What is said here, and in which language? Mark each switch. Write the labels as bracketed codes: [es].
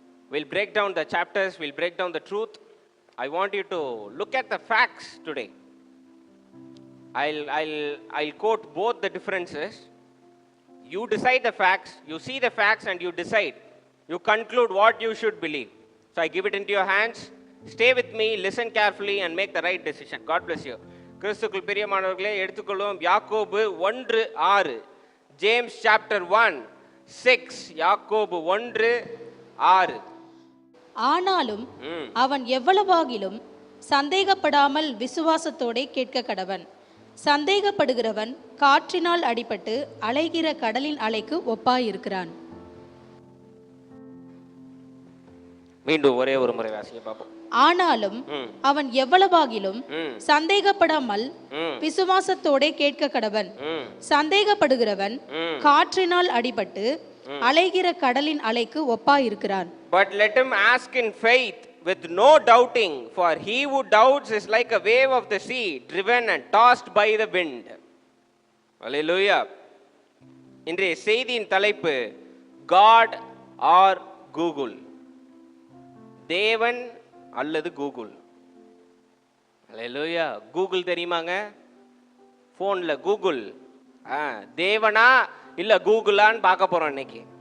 [en] We'll break down the chapters, we'll break down the truth. I want you to look at the facts today. I'll quote both the differences. You decide the facts, you see the facts and you decide. You conclude what you should believe. So I give it into your hands. Stay with me, listen carefully and make the right decision. God bless you. [ta] கிறிஸ்துக்குள் பிரியமானவர்களே, எடுத்துக்கொள்வோம் யாக்கோபு 1:6. [en] James chapter [ta] 1:6. யாக்கோபு 1:6. ஆனாலும் அவன் எவ்வளவாகிலும் சந்தேகப்படாமல் விசுவாசத்தோடே கேட்க கடவன். சந்தேகப்படுகிறவன் காற்றினால் அடிபட்டு அலைகிற கடலின் அலைக்கு ஒப்பாயிருக்கிறான். மீண்டும் ஒரே ஒரு முறை வாசிங்க பாப்போம். ஆனாலும் அவன் எவ்வளவாகிலும் சந்தேகப்படாமல் விசுவாசத்தோடே கேட்க கடவன். சந்தேகப்படுகிறவன் காற்றினால் அடிபட்டு அலைகிற கடலின் அலைக்கு ஒப்பாயிருக்கிறான். [en] But let him ask in faith with no doubting, for he who doubts is like a wave of the sea, driven and tossed by the wind. Hallelujah. [ta] இன்றைய செய்தியின் தலைப்பு [en] God or Google. [ta] தேவன் அல்லது கூகுள். Hallelujah. கூகுள் தெரியுமாங்க? ஃபோன்ல Google தேவனா இல்ல கூகுளான்னு பார்க்க போறோம் இன்னைக்கு.